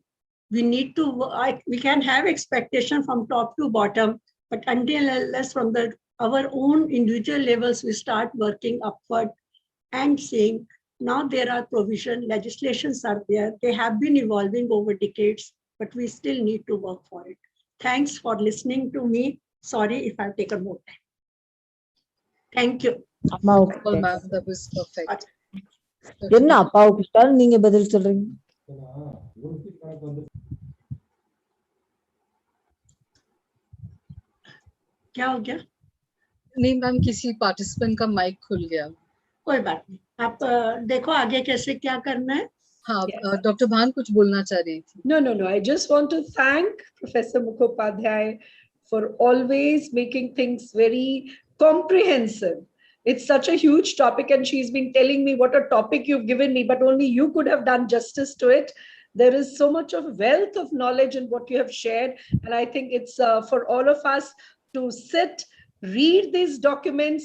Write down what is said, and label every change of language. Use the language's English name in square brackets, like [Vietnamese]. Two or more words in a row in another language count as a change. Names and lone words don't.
[English] We need to, we can have expectation from top to bottom, but until unless from the our own individual levels, we start working upward and saying, now there are provision, legislations are there. They have been evolving over decades, but we still need to work for it. Thanks for listening to me. Sorry if I've taken more time. Thank you. Well, ma'am, that was perfect. [Tamil] என்ன அப்பாவுக்கு இஷ்டம் நீங்க பதில் சொல்றீங்க? [Hindi] क्या हो गया? नहीं मैम, किसी पार्टिसिपेंट का माइक खुल गया. कोई बात नहीं, आप देखो आगे कैसे क्या करना है. हाँ, डॉक्टर भान कुछ बोलना चाह रही थी. [English] No. I just want to thank Professor Mukhopadhyay for always making things very comprehensive. It's such a huge topic, and she's been telling me what a topic you've given me, but only you could have done justice to it. There is so much of wealth of knowledge in what you have shared, and I think it's for all of us to sit, read these documents.